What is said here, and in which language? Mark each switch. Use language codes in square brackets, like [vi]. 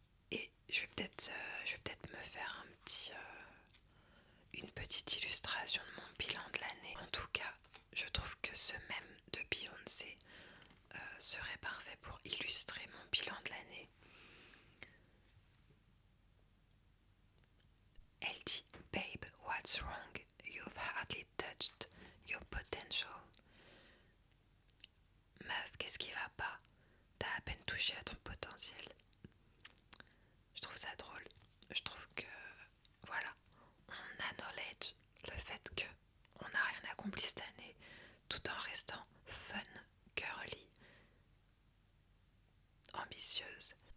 [fr] Et je vais peut-être me faire une petite illustration de mon bilan de l'année. En tout cas, je trouve que ce même de Beyoncé serait parfait pour illustrer mon bilan de l'année. Elle dit: [en] "Babe, what's wrong? You've hardly touched your potential." [fr] Meuf, qu'est-ce qui va pas? T'as à peine touché à ton potentiel. Je trouve ça drôle. Je trouve que, voilà, on acknowledge le fait que on n'a rien accompli cette année, tout en restant fun, girly, ambitieuse.